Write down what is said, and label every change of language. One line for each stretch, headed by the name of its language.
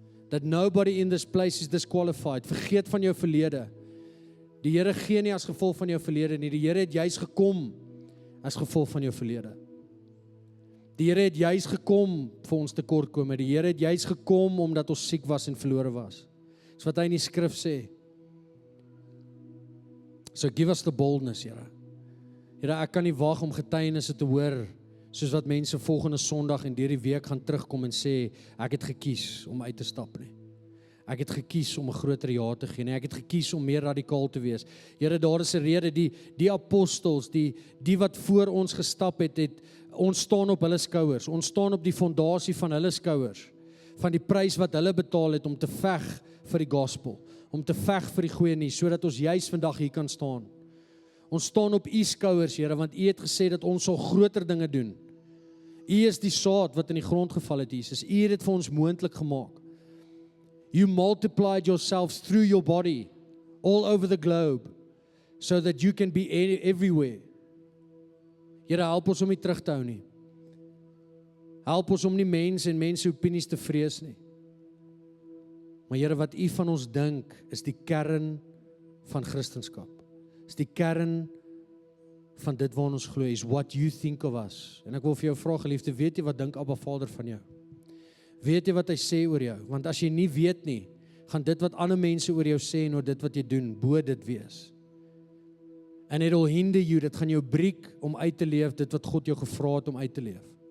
English: That nobody in this place is disqualified.
Afrikaans: Vergeet van jou verlede. Die Here gee nie as gevolg van jou verlede nie. Die Here het juis gekom as gevolg van jou verlede. Die Here het juis gekom vir ons tekortkome. Die Here het juis gekom omdat ons siek was en verlore was. Dis wat hy in die skrif sê.
English: So give us the boldness,
Afrikaans: Here. Here, ek kan nie wag om getuienisse te hoor, soos wat mense volgende Sondag en deur die week gaan terugkom en sê, ek het gekies om uit te stap nie. Ek het gekies om 'n groter ja te gee, nee, ek het gekies om meer radikaal te wees. Here, daar is 'n rede, die apostels, die wat voor ons gestap het, ons staan op hulle skouers, ons staan op die fondasie van hulle skouers, van die prys wat hulle betaal het om te veg vir die gospel, om te veg vir die goeie nuus, sodat ons juis vandag hier kan staan. Ons staan op U skouers, Here, want U het gesê dat ons sal groter dinge doen. U is die saad wat in die grond geval het, Jesus. U het dit vir ons moontlik gemaak.
English: You multiplied yourselves through your body all over the globe so that you can be everywhere.
Afrikaans: Here, help ons om nie terug te hou nie. Help ons om nie mense en mense opinies te vrees nie. Maar Here, wat U van ons dink, is die kern van Christendom. Is die kern van dit waarna ons glo,
English: is what you think of us.
Afrikaans: En ek wil vir jou vra, geliefde, weet jy wat dink Abba Vader van jou? Weet jy wat hy sê oor jou? Want as jy nie weet nie, gaan dit wat ander mense oor jou sê en oor dit wat jy doen, bo dit wees.
English: And it will hinder you,
Afrikaans: dit gaan jou breek om uit te leef, dit wat God jou gevra het om uit te leef.